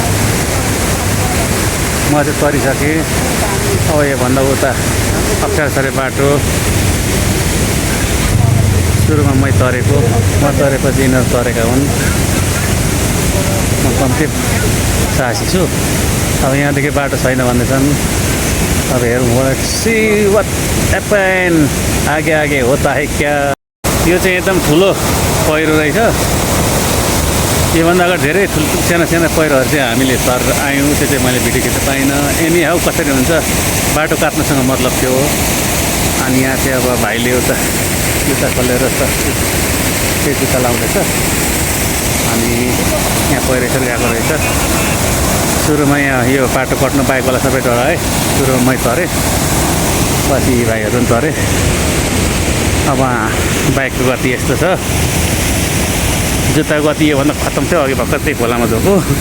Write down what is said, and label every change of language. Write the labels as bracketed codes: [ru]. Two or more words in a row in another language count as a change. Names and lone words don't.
[ne] म चाहिँ तरिसकेँ अब योभन्दा उता अप्ठ्यारो छ अरे बाटो सुरुमा मै तरेको म तरेपछि यिनीहरू तरेका हुन् म कम्ती साहसी छु अब यहाँदेखि बाटो छैन भन्दैछन् अब हेरौँ [en] see what happen [hi] आगे आगे होता है क्या [ne] यो चाहिँ एकदम ठुलो पहिरो रहेछ योभन्दा अगाडि धेरै साना साना पहिरोहरू चाहिँ हामीले तर आयौँ त्यो चाहिँ मैले भिडियो खिच्न पाइनँ [en] any how [ne] कसरी हुन्छ बाटो काट्नुसँग मतलब थियो अनि यहाँ चाहिँ अब भाइले एउटा जुत्ता खोलेर त्यही जुत्ता लाउँदैछ अनि यहाँ पहिरो यसरी गएको रहेछ सुरुमा यहाँ यो बाटो कट्नु बाइकवाला सबै डरा है सुरुमा मै तरेँ पछि भाइहरू पनि तरे अब बाइकको गति यस्तो छ जुत्ताको गति योभन्दा खत्तम थियो अघि भर्खर त्यही खोलामा धोको